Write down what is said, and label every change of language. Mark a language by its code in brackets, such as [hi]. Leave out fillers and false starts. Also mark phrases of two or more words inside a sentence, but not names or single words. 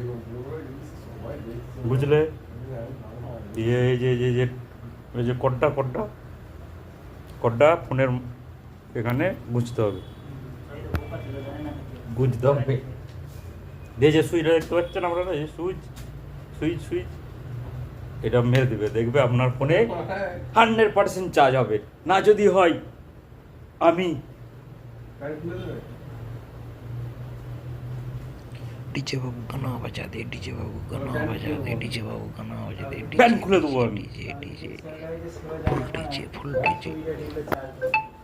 [bn] বুঝলে দিয়ে এই যে এই যে এই যে কড্ডা ফোনের এখানে গুঁজতে হবে, গুঁজতে হবে। দিয়ে যে সুইচটা দেখতে পাচ্ছেন আপনারা, এই সুইচ এটা মেরে দেবে, দেখবে আপনার ফোনে 100% চার্জ হবে। না যদি হয় আমি [hi] डीजे बाबू गाना बजा दे, डीजे बाबू गाना बजा दे, डीजे बाबू गाना बजा दे, [bn] প্যান খুলে দেবো আমি। [en] DJ DJ full DJ